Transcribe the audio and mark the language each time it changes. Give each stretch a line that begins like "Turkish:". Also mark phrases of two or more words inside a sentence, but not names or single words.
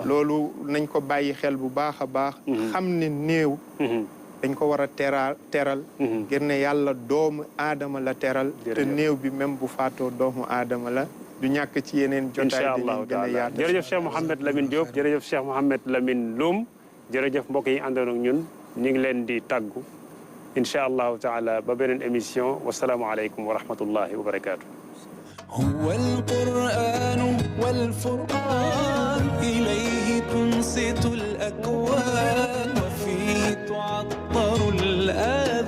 Wolof: loolu nañ ko bàyyi xel bu baax a baax xam ne néew dañ ko war a teral ngir ne yàlla doomu aadama la teral te néew bi même bu faatoo doomu aadama la du ñàkk ci yeneen jotaay
Arabic: إن شاء الله تعالى
Wolof: jërëjëf Cheikh Mouhamed Lamine Diop jërëjëf Cheikh Mouhamed Lamine Loum jërëjëf mbokk yi àndoon ak ñun ñu ngi leen di tàggu
Arabic: إن شاء الله تعالى
Wolof: ba beneen émission
Arabic: والسلام عليكم ورحمة الله وبركاته هو القرآن والفرقان إليه تنصت الأكوان وفيه تعطر الآن